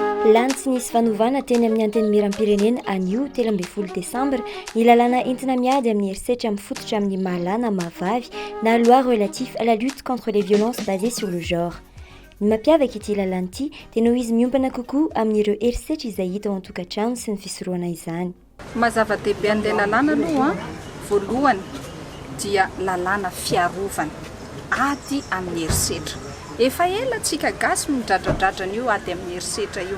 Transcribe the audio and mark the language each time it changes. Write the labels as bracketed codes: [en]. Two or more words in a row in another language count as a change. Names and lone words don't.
[mg] lany tsy nisy fanovana teny amin'ny anteny miram-pirenena anio 13 Desambra ny lalàna entina miady amin'ny herisetra mifototra amin'ny mahalana mahavavy na [fr] loi relatif à la lutte contre les violences basées sur le genre. [mg] Ny mampiavaka ity lalàna ity dia noho izy miompana kokoa amin'ireo herisetra izay hita ao an-tokantrano sy ny fisorohana izany. Mazava-dehibe an'ilay lalàna aloha voalohany dia lalàna fiarovana ady amin'ny herisetra. Efa ela tsika gasy midradradradrana io ady amin'ny herisetra io.